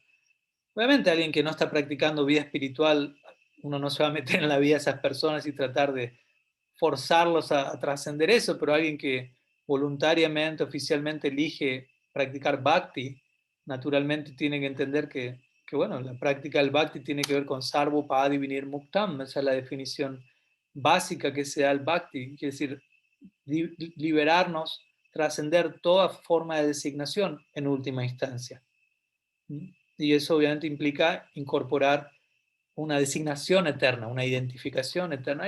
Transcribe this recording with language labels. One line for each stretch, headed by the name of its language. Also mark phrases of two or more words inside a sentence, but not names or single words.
Spanish: Obviamente alguien que no está practicando vida espiritual, uno no se va a meter en la vida de esas personas y tratar de forzarlos a trascender eso, pero alguien que voluntariamente, oficialmente elige practicar bhakti, naturalmente tiene que entender bueno, la práctica del bhakti tiene que ver con
Sanskrit: सर्वो पदि विनिर् मुक्तम्,
Spanish: esa es la definición básica que se da al bhakti, quiere decir liberarnos, trascender toda forma de designación en última instancia. Y eso obviamente implica incorporar una designación eterna, una identificación eterna.